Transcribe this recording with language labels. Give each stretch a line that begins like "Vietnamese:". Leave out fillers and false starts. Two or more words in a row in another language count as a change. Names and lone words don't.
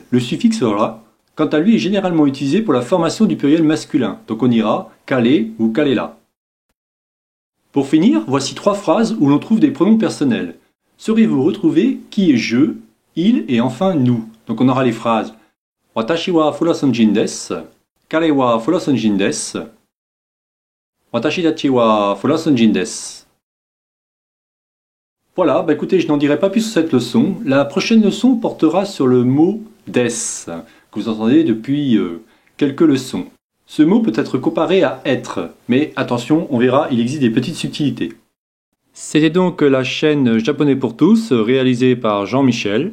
French: Le suffixe ra, quant à lui, est généralement utilisé pour la formation du pluriel masculin, donc on ira kale ou kalela. Pour finir, voici trois phrases où l'on trouve des pronoms personnels. Saurez-vous retrouver qui est je, il et enfin nous. Donc on aura les phrases
Japanese: 私はフランス人です、彼はフランス人です、私たちはフランス人です.
French: Voilà, écoutez, je n'en dirai pas plus sur cette leçon. La prochaine leçon portera sur le mot des, que vous entendez depuis quelques leçons. Ce mot peut être comparé à être, mais attention, on verra, il existe des petites subtilités. C'était donc la chaîne Japonais pour tous, réalisée par Jean-Michel.